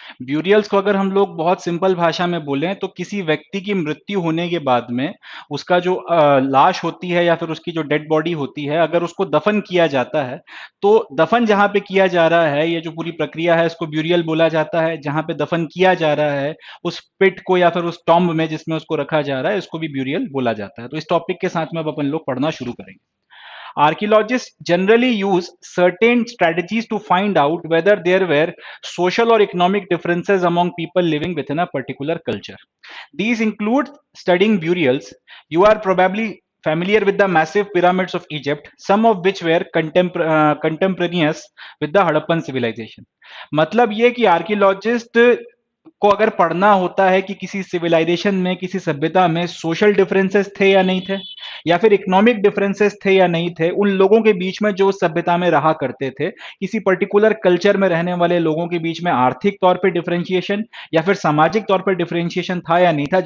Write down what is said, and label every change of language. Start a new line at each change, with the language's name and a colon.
Hindi: Burials को अगर हम लोग बहुत सिंपल भाषा में बोलें तो किसी व्यक्ति की मृत्यु होने के बाद में उसका जो लाश होती है या फिर उसकी जो डेड बॉडी होती है, अगर उसको दफन किया जाता है तो दफन जहां पे किया जा रहा है, ये जो पूरी प्रक्रिया है इसको ब्यूरियल बोला जाता है। जहां पे दफन किया जा रहा है उस पिट को या फिर उस टॉम्ब में जिसमें उसको रखा जा रहा है, इसको भी ब्यूरियल बोला जाता है। तो इस टॉपिक के साथ में अब अपन लोग पढ़ना शुरू करेंगे।
English: Archaeologists generally use certain strategies to find out whether there were social or economic differences among people living within a particular culture. These include studying burials. You are probably familiar with the massive pyramids of Egypt, some of which were contemporaneous with the Harappan civilization.
Hindi: मतलब ये कि archaeologist को अगर पढ़ना होता है कि किसी सिविलाइजेशन में, किसी सभ्यता में सोशल डिफरेंसेस थे या नहीं थे, या फिर इकोनॉमिक डिफरेंसेस थे या नहीं थे, उन लोगों के बीच में जो उस सभ्यता में रहा करते थे, किसी पर्टिकुलर कल्चर में रहने वाले लोगों के बीच में आर्थिक तौर पे डिफरेंशिएशन या फिर सामाजिक तौर पर डिफरेंशिएशन था या नहीं था।